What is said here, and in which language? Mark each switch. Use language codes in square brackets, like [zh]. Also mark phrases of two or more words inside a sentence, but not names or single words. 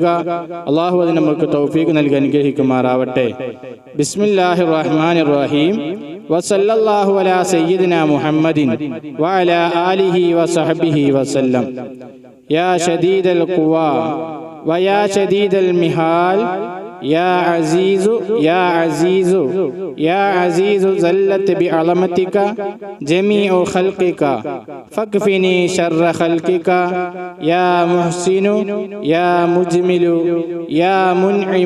[ml] അള്ളാഹു അതിന് നമുക്ക് തൗഫീഖ് നൽകി അനുഗ്രഹിക്കുമാറാവട്ടെ. [ar] بسم الله الرحمن الرحيم. وصلى الله على سيدنا محمد وعلى آله وصحبه وسلم. يا شديد القوى ويا شديد المحال يا عزيز يا عزيز يا عزيز زلت بعظمتك جميع خلقك فاكفني شر خلقك يا محسن يا مجمل يا منعم